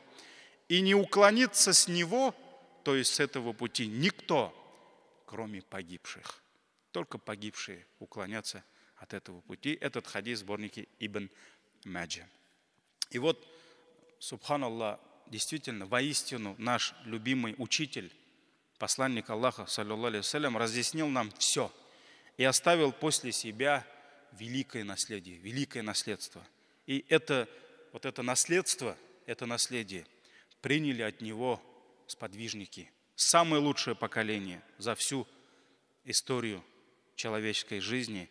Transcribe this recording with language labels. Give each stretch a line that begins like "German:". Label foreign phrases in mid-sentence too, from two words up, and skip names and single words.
Russian: И не уклониться с него, то есть с этого пути, никто, кроме погибших. Только погибшие уклонятся от этого пути. Этот хадис в сборнике Ибн Маджа. И вот, субханаллах, действительно, воистину наш любимый учитель, посланник Аллаха,
Arabic: صلى الله عليه وسلم,
Russian: разъяснил нам все и оставил после себя великое наследие, великое наследство. И это наследство, это наследие приняли от него сподвижники, самое лучшее поколение за всю историю человеческой жизни.